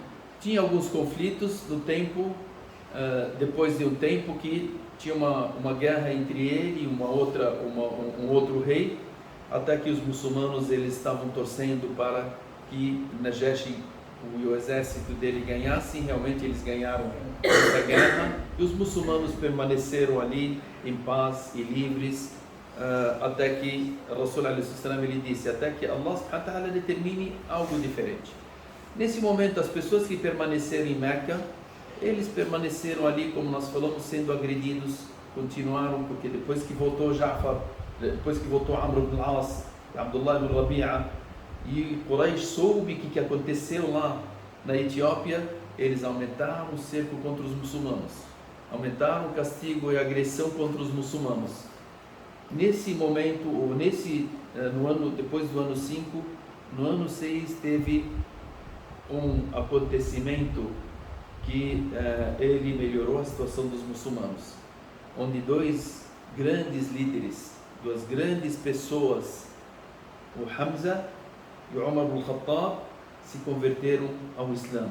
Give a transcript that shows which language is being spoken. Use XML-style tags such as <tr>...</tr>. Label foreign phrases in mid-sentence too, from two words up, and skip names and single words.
<pt>Tinha alguns conflitos no tempo, depois de um tempo que tinha uma guerra entre ele e um outro rei, até que os muçulmanos eles estavam torcendo para que Najashi e o exército dele ganhassem. Realmente eles ganharam essa guerra, e os muçulmanos permaneceram ali em paz e livres, até que Rasul ele disse, até que Allah</pt> <ar>سبحانه وتعالى</ar> <pt>determine algo diferente. Nesse momento, as pessoas que permaneceram em Meca, eles permaneceram ali, como nós falamos, sendo agredidos, continuaram, porque depois que voltou Jafar, depois que voltou Amr ibn al-As, Abdullah ibn Rabi'a, e Quraysh soube o que aconteceu lá na Etiópia, eles aumentaram o cerco contra os muçulmanos, aumentaram o castigo e a agressão contra os muçulmanos. Nesse momento, ou depois do ano 5, no ano 6 teve um acontecimento que ele melhorou a situação dos muçulmanos, onde dois grandes líderes, duas grandes pessoas, o Hamza e o Umar ibn Khattab, se converteram ao Islã.</pt>